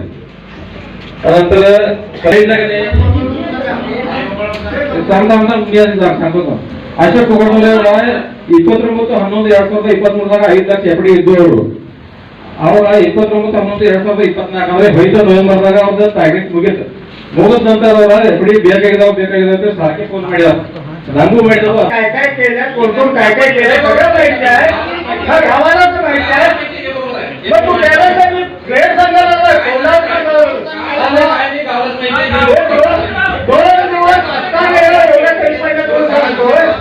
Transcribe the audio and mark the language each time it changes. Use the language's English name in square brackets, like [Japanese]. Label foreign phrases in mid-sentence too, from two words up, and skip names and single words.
[Kannada] ಅದಂತರ ಅಶೋಕ್ ಕುಮಾರ್ 29/11/2023 5 ಲಕ್ಷ ಎಫ್ಡಿ ಇದ್ದು ಅವರು. ಅವಾಗ 29/11/2024 ಅಂದ್ರೆ 5 ನವೆಂಬರ್ದಾಗ ಅವ್ರದ್ದು ಪ್ಯಾಕೆಟ್ ಮುಗಿತು. ಮುಗಿದ ನಂತರ ಅವರ ಎಫ್ಡಿ ಬೇಕಾಗಿದಾವ ಅಂತ ಸಾಕಿ ಫೋನ್ ಮಾಡಿದ. ನಂಗೂ ಮಾಡಿದ್ರು [Marathi] काय काय केलं कोण काय काय केलं सगळं माहिती आहे. हा गावालाच माहिती आहे. मग तू त्याला वेळ सांगायला दोन दिवस आता गेला एवढ्या कमी महिन्यात दोन सांगतोय.